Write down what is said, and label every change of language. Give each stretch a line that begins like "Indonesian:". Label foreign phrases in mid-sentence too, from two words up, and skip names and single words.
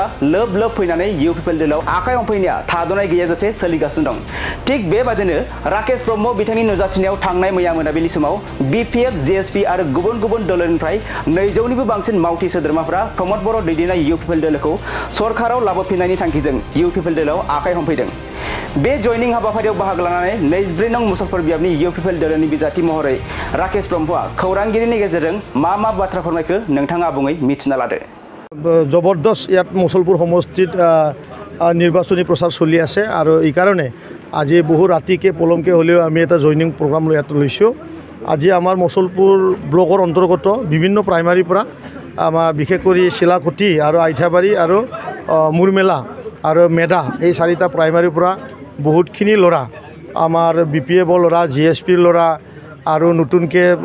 Bodo: लोब लोब फैनानै इउ पिपल दोलोआव आखाइ हमफैनाया थाद'नाय गैयाजासे सोलिगासिनो दं थिग बेबादिनो राकेश ब्रह्म बिथांनि नुजाथिनायाव थांनाय मैया मोनाबिलि समाव बिपिएफ जिएसपि आरो गुबुन गुबुन दोलोनिफ्राय 200निबो बांसिन मावथि सोद्रोमाफोरा प्रमद बर' दैदेननाय इउ पिपल दोलोखौ सरकाराव लाबोफिननायनि थांखिजों इउ पिपल दोलोआव आखाइ हमफैदों बे जयनिं हाबाफारियाव बाहागो लानानै 24 नं मुसलपुर बियाबनि इउ पिपल दोलोनि बिजाथि महरै राकेश ब्रह्मआ खौरांगिरिनि गेजेरजों मा बाथ्रा फोरमायखो नोंथाङा आबुङै मिथिना लादो
Assamese: जबरदस्त ইয়াত মুছলপুৰ সমষ্টিত নিৰ্বাচনী প্ৰচাৰ চলি আছে আৰু এই কাৰণে আজি বহু ৰাতিকে পলমকে হ'লেও আমি এটা
English: joining program
Assamese: ইয়াত লৈছোঁ আজি আমাৰ মুছলপুৰ ব্লকৰ অন্তৰ্গত বিভিন্ন প্ৰাইমাৰীৰ পৰা আমাৰ বিশেষ কৰি শিলাকুটি আৰু আইঠাবাৰী আৰু মুৰমেলা আৰু মেডা এই চাৰিটা প্ৰাইমাৰীৰ পৰা বহুতখিনি ল'ৰা আমাৰ বিপিএফৰ ল'ৰা জিএছপিৰ ল'ৰা আৰু নতুনকৈ